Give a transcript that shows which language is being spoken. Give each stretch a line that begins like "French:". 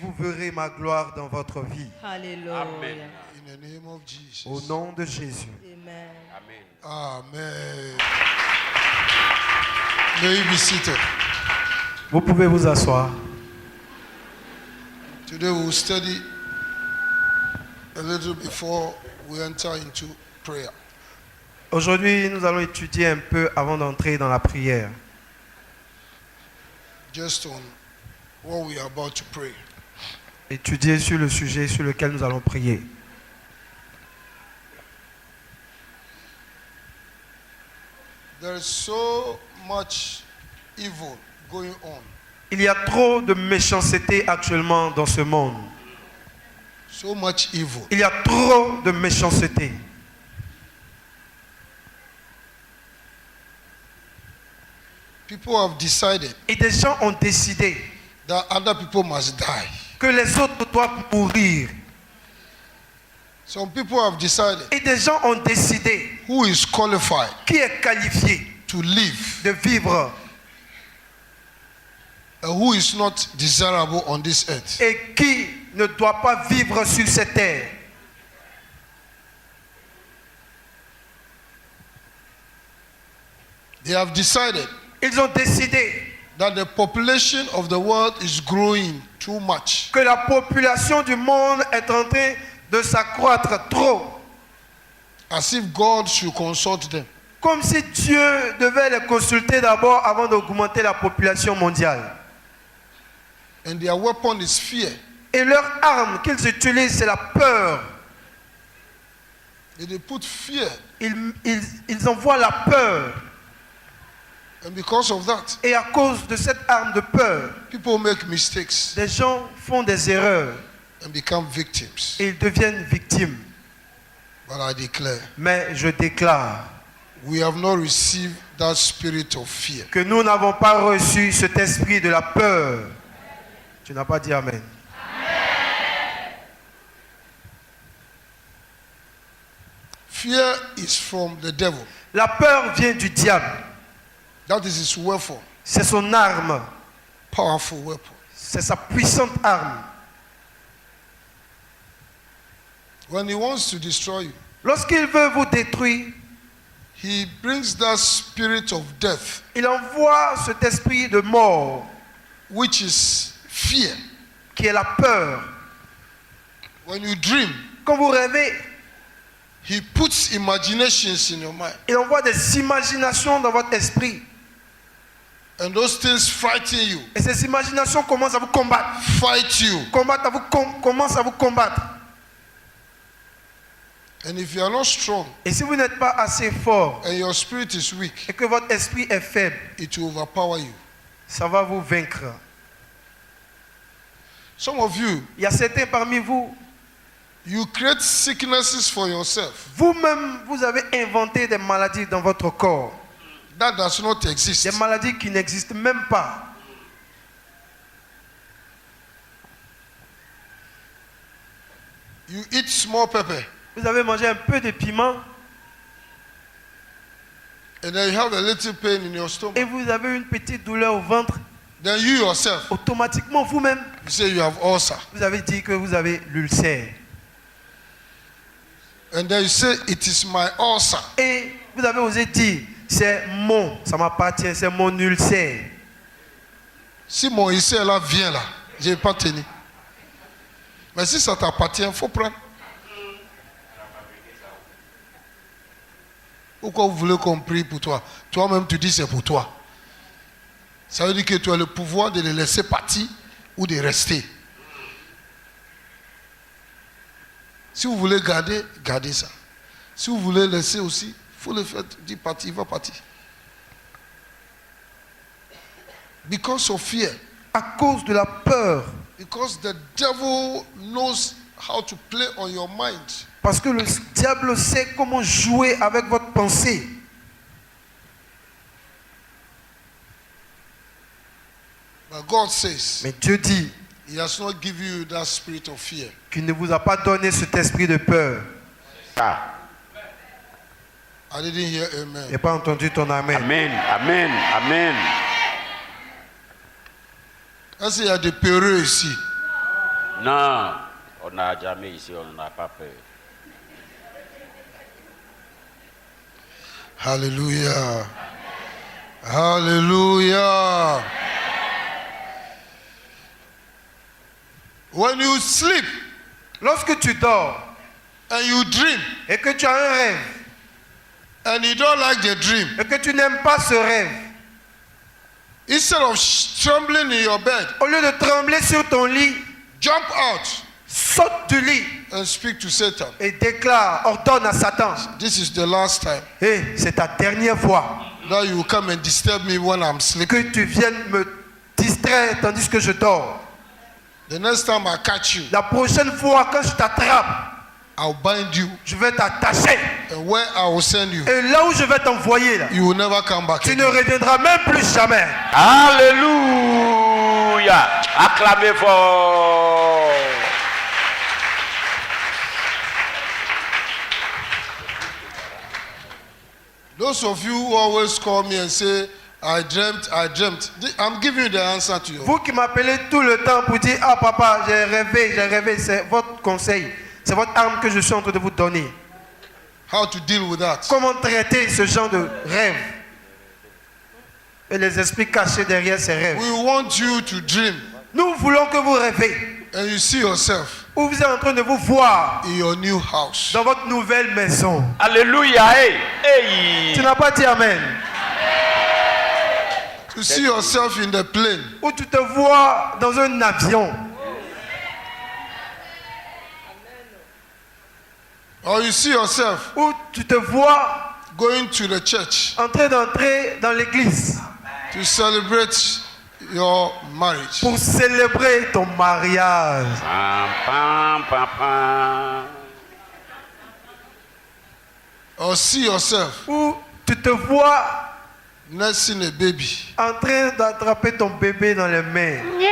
French: vous verrez ma gloire dans votre vie. Alléluia. Amen.
English: In the name of Jesus.
French: Au nom de Jésus. Amen. Amen. Amen.
English: May you be seated.
French: Vous pouvez vous asseoir.
English: Today we will study a little before we enter into prayer.
French: Aujourd'hui, nous allons étudier un peu avant d'entrer dans la prière.
English: Just on what we are about to pray.
French: Étudier sur le sujet sur lequel nous allons prier.
English: There is so much evil going on.
French: Il y a trop de méchanceté actuellement dans ce monde.
English: So much evil.
French: Il y a trop de méchanceté.
English: People have decided
French: Et des gens ont décidé
English: that other people must die.
French: que les autres doivent mourir.
English: Some people have decided
French: Et des gens ont décidé
English: who is qualified
French: qui est qualifié
English: to live
French: de vivre
English: and who is not desirable on this earth.
French: et qui ne doit pas vivre sur cette terre.
English: They have decided
French: Ils ont décidé
English: that the population of the world is growing too much.
French: que la population du monde est en train de s'accroître trop.
English: As if God should consult them.
French: Comme si Dieu devait les consulter d'abord avant d'augmenter la population mondiale.
English: And their weapon is fear.
French: Et leur arme qu'ils utilisent, c'est la peur.
English: And they put fear.
French: Ils envoient la peur.
English: And because of that,
French: Et à cause de cette arme de peur,
English: people make mistakes
French: des gens font des erreurs
English: and become victims.
French: et ils deviennent victimes.
English: But I declare,
French: Mais je déclare
English: we have not received that spirit of fear.
French: que nous n'avons pas reçu cet esprit de la peur. Tu n'as pas dit Amen.
English: Fear is from the devil.
French: La peur vient du diable.
English: That is his weapon,
French: C'est son arme.
English: powerful weapon.
French: C'est sa puissante arme.
English: When he wants to destroy you,
French: Lorsqu'il veut vous détruire,
English: he brings that spirit of death,
French: il envoie cet esprit de mort
English: which is fear.
French: qui est la peur.
English: When you dream,
French: Quand vous rêvez,
English: he puts imaginations in your mind.
French: il envoie des imaginations dans votre esprit.
English: And those things frighten you,
French: Et ces imaginations commencent à vous combattre.
English: fight you.
French: Commencent à vous combattre.
English: And if you are not strong
French: Et si vous n'êtes pas assez fort
English: and your spirit is weak,
French: et que votre esprit est faible,
English: it will overpower you.
French: ça va vous vaincre.
English: Some of you,
French: Il y a certains parmi vous,
English: you create sicknesses for yourself.
French: vous-même, vous avez inventé des maladies dans votre corps.
English: That does not exist.
French: Des maladies qui n'existent même pas.
English: You eat small pepper
French: Vous avez mangé un peu de piment
English: and then you have a little pain in your stomach.
French: et vous avez une petite douleur au ventre.
English: Then you yourself,
French: Automatiquement, vous-même,
English: you say you have ulcer.
French: vous avez dit que vous avez l'ulcère.
English: And then you say it is my ulcer.
French: Et vous avez osé dire, ça m'appartient, c'est mon ulcère. Si mon ulcère là vient là, je ne vais pas tenir. Mais si ça t'appartient, il faut prendre. Pourquoi vous voulez qu'on prie pour toi? Toi-même, tu dis c'est pour toi. Ça veut dire que tu as le pouvoir de les laisser partir ou de rester. Si vous voulez garder, gardez ça. Si vous voulez laisser aussi, il faut le faire dire partir, il va partir.
English: Because of fear.
French: À cause de la peur.
English: Because the devil knows how to play on your mind.
French: Parce que le diable sait comment jouer avec votre pensée.
English: But God says,
French: Mais Dieu dit
English: He has not given you that spirit of fear.
French: qu'il ne vous a pas donné cet esprit de peur. Ah.
English: I didn't hear
French: Je
English: amen.
French: n'ai pas entendu ton amen. Amen. Amen. Amen. Est-ce qu'il y a des peureux ici? Non, on n'a jamais ici, on n'a pas peur. Hallelujah. Hallelujah.
English: When you sleep
French: Lorsque tu dors
English: and you dream
French: et que tu as un rêve
English: and you don't like the dream,
French: et que tu n'aimes pas ce rêve,
English: instead of trembling in your bed,
French: au lieu de trembler sur ton lit,
English: jump out
French: saute du lit
English: and speak to Satan.
French: et déclare, ordonne à Satan,
English: This is the last time
French: c'est ta dernière fois
English: that you will come and disturb me when I'm sleeping.
French: que tu viennes me distraire tandis que je dors.
English: The next time I catch you,
French: La prochaine fois quand je t'attrape,
English: I'll bind you,
French: je vais t'attacher.
English: and where I will send you,
French: Et là où je vais t'envoyer, là,
English: you will never come back
French: tu ne
English: again.
French: reviendras même plus jamais. Alléluia. Acclamez fort.
English: Those of you who always call me and say, I dreamt. I'm giving you the answer to your.
French: Vous qui m'appelez tout le temps pour dire, ah papa, j'ai rêvé, c'est votre conseil. C'est votre arme que je suis en train de vous donner.
English: How to deal with that.
French: Comment traiter ce genre de rêve et les esprits cachés derrière ces rêves.
English: We want you to dream
French: Nous voulons que vous rêvez,
English: and you see yourself
French: où vous êtes en train de vous voir
English: in your new house.
French: dans votre nouvelle maison. Alléluia. Hey. Hey. Tu n'as pas dit Amen.
English: You see yourself in the plane.
French: Où tu te vois dans un avion.
English: Or you see yourself
French: Où tu te vois
English: going to the church
French: en train d'entrer dans l'église
English: to celebrate your marriage.
French: pour célébrer ton mariage. Pam, pam, pam, pam.
English: or see yourself
French: où tu te vois
English: nursing a baby,
French: en train d'attraper ton bébé dans les mains.